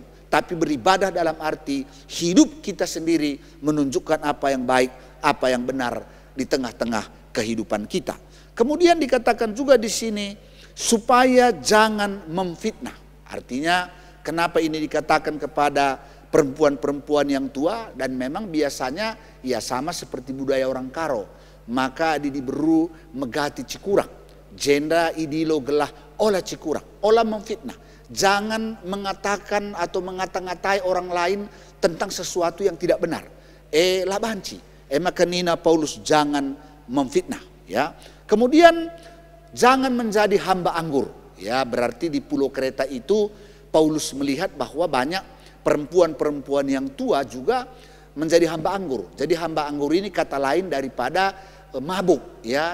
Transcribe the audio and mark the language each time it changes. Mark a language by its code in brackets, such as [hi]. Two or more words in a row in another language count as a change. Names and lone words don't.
[id] Tapi beribadah dalam arti hidup kita sendiri menunjukkan apa yang baik, apa yang benar di tengah-tengah kehidupan kita. Kemudian dikatakan juga di sini supaya jangan memfitnah. Artinya kenapa ini dikatakan kepada perempuan-perempuan yang tua, dan memang biasanya ya sama seperti budaya orang Karo. [btx] Maka diberu megati cikurang, jenda idilo gelah olah cikurang, olah memfitnah. [id] Jangan mengatakan atau ngata-ngatai orang lain tentang sesuatu yang tidak benar. [btx] Labanci, makanina Paulus [id] jangan memfitnah. Ya, kemudian jangan menjadi hamba anggur. Ya, berarti di Pulau Kreta itu Paulus melihat bahwa banyak perempuan-perempuan yang tua juga menjadi hamba anggur. Jadi hamba anggur ini kata lain daripada mabuk, ya.